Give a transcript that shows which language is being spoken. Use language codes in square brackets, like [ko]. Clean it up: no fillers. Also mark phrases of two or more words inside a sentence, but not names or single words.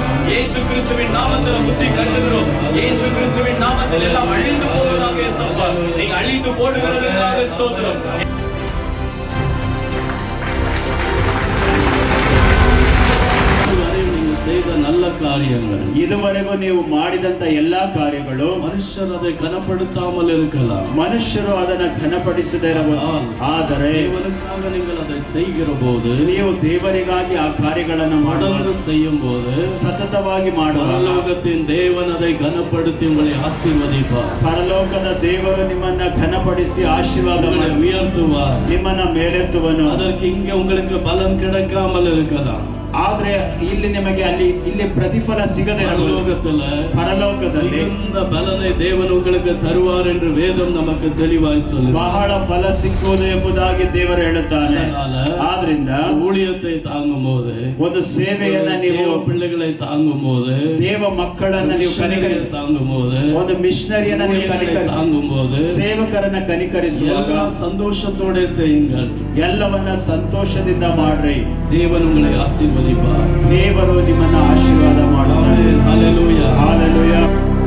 [ta] இயேசு கிறிஸ்துவின் நாமத்தில் புத்தி கட்டுகிறோம். இயேசு கிறிஸ்துவின் நாமத்தில் எல்லாம் அழிந்து போவதாக இயேசப்பா நீங்க அழித்து போடுகிறதுக்காக ஸ்தோத்திரம். நீங்கள் செய்த செய்த நல்ல காரியங்கள் [kn] ಇದುವರೆಗೂ ನೀವು ಮಾಡಿದಂತ ಎಲ್ಲಾ ಕಾರ್ಯಗಳು [ta] மனுஷர் அதை கனப்படுத்தாமல் இருக்கலாம். [kn] ಮನುಷ್ಯರು ಅದನ್ನ ಘನಪಡಿಸದೇ ಇರಬಹುದು. ಆದರೆ [ta] தேவனுக்காக நீங்கள் அதை செய்கிற போது, [kn] ನೀವು ದೇವರಿಗಾಗಿ ಆ ಕಾರ್ಯಗಳನ್ನು [ta] தொடர்ந்து செய்யும் போது, [kn] ಸತತವಾಗಿ ಮಾಡುವಾಗ [ta] பரலோகத்தின் தேவன் அதை கனப்படுத்தி உங்களை ஆசீர்வதிப்பார். [kn] ಪರಲೋಕದ ದೇವರು ನಿಮ್ಮನ್ನ ಘನಪಡಿಸಿ ಆಶೀರ್ವಾದ [ta] உங்களை [kn] ಮಾಡಿ [ta] உயர்த்துவார். [kn] ನಿಮ್ಮನ್ನ ಮೇಲೆತ್ತುವನು. [ta] அதற்கு இங்க உங்களுக்கு பலன் கிடைக்காமல் இருக்கலாம். [kn] ಆದ್ರೆ ಇಲ್ಲಿ ನಿಮಗೆ ಇಲ್ಲಿ ಪ್ರತಿಫಲ ಸಿಗದೆ ಇರಬಹುದು. ಪರಲೋಕದಲ್ಲಿ [ta] மிகுந்த பலனை தேவன் உங்களுக்கு தருவார் என்று வேதம் நமக்கு தெளிவாய் சொல்லுது. [kn] ಬಹಳ ಫಲ ಸಿಕ್ಕುವುದು ಎಂಬುದಾಗಿ ದೇವರು ಹೇಳುತ್ತಾನೆ. ಆದ್ರಿಂದ [ta] ஊழியத்தை தாங்கும் போது, [kn] ಒಂದು ಸೇವೆಯನ್ನ ನೀವು [ta] தேவ பிள்ளைகளை தாங்கும் போது, [kn] ದೇವ ಮಕ್ಕಳನ್ನ ನೀವು ಕನಿಕರಿ [ta] தாங்கும் போது, [kn] ಒಂದು ಮಿಷನರಿಯನ್ನ ನೀವು ಕನಿಕರಿ [ta] தாங்கும் போது, [kn] ಸೇವಕರನ್ನ ಕನಿಕರಿಸುವಾಗ [ta] சந்தோஷத்தோட செய்யுங்கள். [kn] ಎಲ್ಲವನ್ನ ಸಂತೋಷದಿಂದ ಮಾಡ್ರಿ. [ta] தேவன் உங்களை ஆசீர்வதிப்பார். [kn] ದೇವರು ನಿಮ್ಮನ್ನ ಆಶೀರ್ವಾದ ಮಾಡುತ್ತಾರೆ. [ta] ஹalleluya. [kn] ಹಾಲೆಲೂಯಾ.